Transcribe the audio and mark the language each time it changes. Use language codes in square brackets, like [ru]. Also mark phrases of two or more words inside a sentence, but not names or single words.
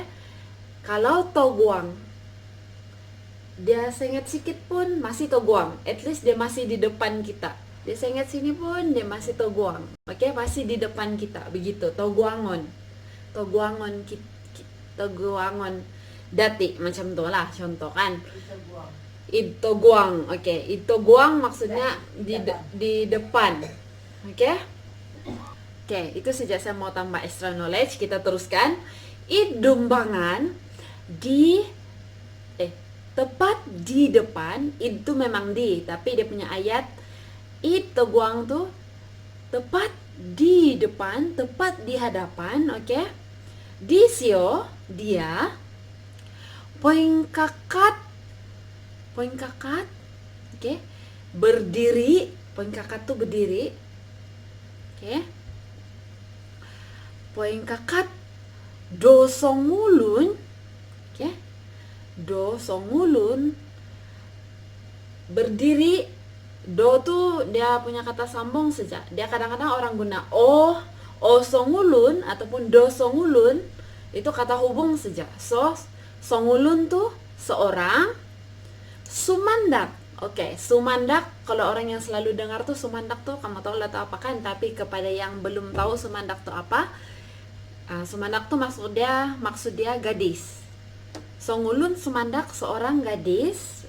[ms] Kalau toguang, dia sengat sedikit pun masih toguang, [en] at least [ms] dia masih di depan kita. Dia sengat sini pun dia masih toguang. Oke? Masih di depan kita, begitu. [dtp] Toguangon dati [ms] macam tu lah contoh kan. Itoguang. Oke, itoguang maksudnya di depan. Oke? Oke, itu saja saya mau tambah [en] extra knowledge. [ms] Kita teruskan. Idumbangan di tepat di depan. Itu memang di, tapi dia punya ayat itoguang tuh tepat di depan, tepat di hadapan. Oke? Disio dia [dtp] poin kakat, [ms] oke, berdiri. [dtp] Poin kakat [ms] tuh berdiri. Oke. [dtp] Poin kakat do songulun. Oke. Do songulun berdiri. [ms] Do tuh dia punya kata sambung saja. Dia kadang-kadang orang guna [dtp] o songulun [ms] ataupun [dtp] do songulun, [ms] itu kata hubung saja. [dtp] So songulun [ms] tuh seorang. Sumandak. Oke, sumandak, kalau orang yang selalu dengar tuh sumandak tuh kamu tahu lah apa kan, tapi kepada yang belum tahu sumandak tuh apa, sumandak tuh maksud dia gadis. [dtp] Songulun sumandak [ms] seorang gadis.